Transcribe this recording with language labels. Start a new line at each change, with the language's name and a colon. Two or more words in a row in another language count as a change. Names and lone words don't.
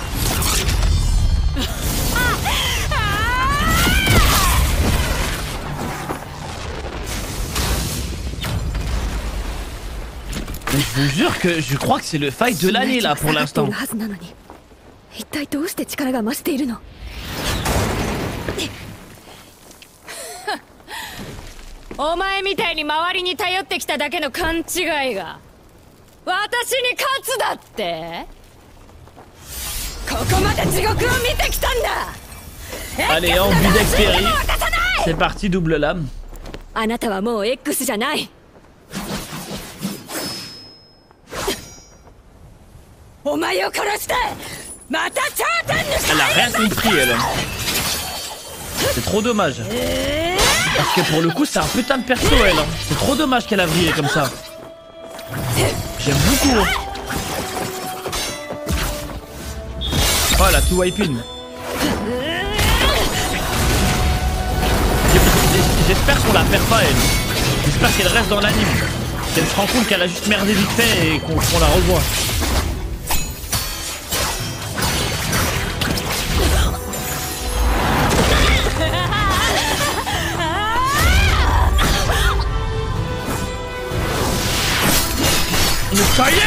French: Mais je vous jure que je crois que c'est le fight de l'année là pour l'instant.
Japanese: 一体どうして力が増しているの？お前みたいに周りに頼ってきただけの勘違いが私に勝つだって？ここまで地獄を見てきたんだ。
French: Allez, envie d'expéry. C'est parti, double lame.
Japanese: あなたはもう X じゃない。お前を殺してまた頂点にして。
French: Elle a rien compris, elle. C'est trop dommage. Parce que pour le coup, c'est un putain de perso, elle. C'est trop dommage qu'elle a vrillé comme ça. J'aime beaucoup. Voilà, tout wipe in. J'espère qu'on la perd pas, elle. J'espère qu'elle reste dans l'anime. Qu'elle se rend compte qu'elle a juste merdé vite fait et qu'on la revoit. Mais ça y est!